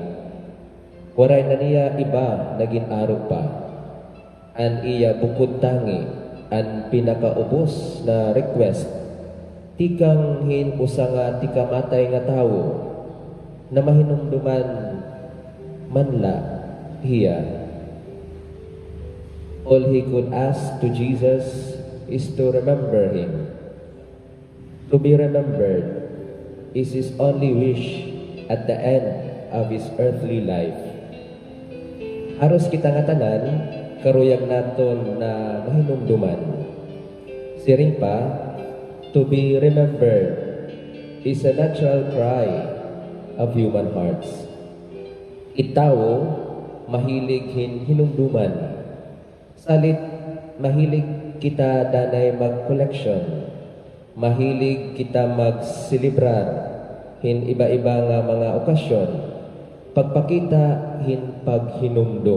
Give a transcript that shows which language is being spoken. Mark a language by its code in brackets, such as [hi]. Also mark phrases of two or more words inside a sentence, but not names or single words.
[war] Waray na niya iba naging aro pa. An iya bukod tangi an pinakaubos na request tikang hin usanga tikamatay nga tawo na mahinumduman manla hiya. [en] All he could ask to Jesus is to remember him. To be remembered is his only wish at the end of his earthly life. [war] Haros kita nga tanan, karuyag naton na mahinumduman. Siring pa, [en] to be remembered is a natural cry of human hearts. [war] Itawo, mahilig hinumduman. Salit, mahilig kita danay mag-collection. Mahilig kita mag-celebrar iba-iba nga mga okasyon. Pagpakita paghinumdum.